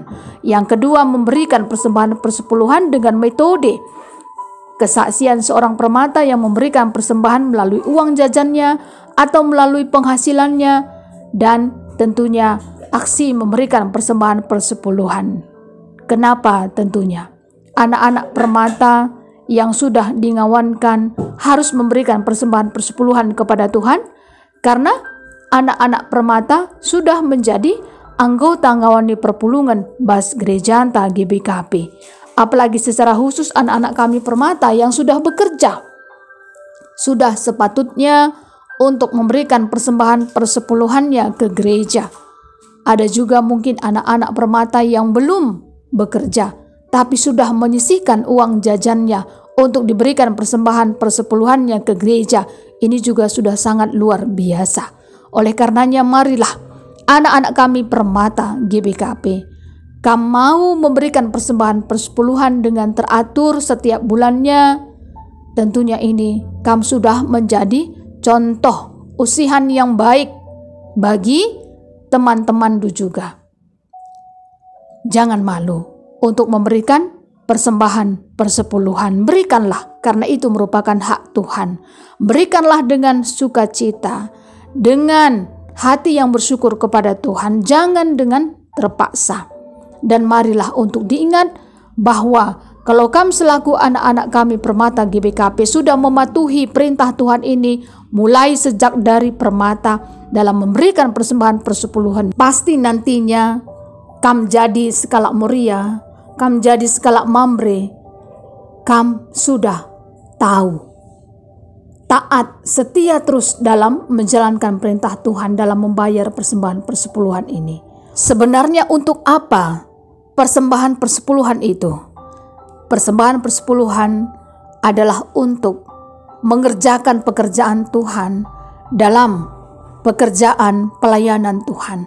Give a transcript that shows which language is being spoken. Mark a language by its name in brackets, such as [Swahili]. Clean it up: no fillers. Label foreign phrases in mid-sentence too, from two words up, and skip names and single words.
[Indonesian] Yang kedua, memberikan persembahan persepuluhan dengan metode kesaksian seorang permata yang memberikan persembahan melalui uang jajannya atau melalui penghasilannya, dan tentunya aksi memberikan persembahan persepuluhan. Kenapa? Tentunya anak-anak permata yang sudah dingawankan harus memberikan persembahan persepuluhan kepada Tuhan, karena anak-anak permata sudah menjadi anggota [Batak Karo] ngawani perpulungan Bas Gereja Anta [Indonesian] GBKP. Apalagi secara khusus anak-anak kami permata yang sudah bekerja, sudah sepatutnya untuk memberikan persembahan persepuluhannya ke gereja. Ada juga mungkin anak-anak permata yang belum bekerja, tapi sudah menyisihkan uang jajannya untuk diberikan persembahan persepuluhannya ke gereja. Ini juga sudah sangat luar biasa. Oleh karenanya marilah anak-anak kami permata GBKP, kami mau memberikan persembahan persepuluhan dengan teratur setiap bulannya. Tentunya ini kami sudah menjadi contoh usihan yang baik bagi teman-teman juga. Jangan malu untuk memberikan persembahan persepuluhan. Berikanlah, karena itu merupakan hak Tuhan. Berikanlah dengan sukacita, dengan hati yang bersyukur kepada Tuhan, jangan dengan terpaksa. Dan marilah untuk diingat bahwa kalau kami selaku anak-anak kami permata GBKP sudah mematuhi perintah Tuhan ini mulai sejak dari permata dalam memberikan persembahan persepuluhan, pasti nantinya kami jadi skala Moria, kami jadi skala Mamre, kami sudah tahu, taat, setia terus dalam menjalankan perintah Tuhan dalam membayar persembahan persepuluhan ini. Sebenarnya untuk apa persembahan persepuluhan itu? Persembahan persepuluhan adalah untuk mengerjakan pekerjaan Tuhan dalam pekerjaan pelayanan Tuhan.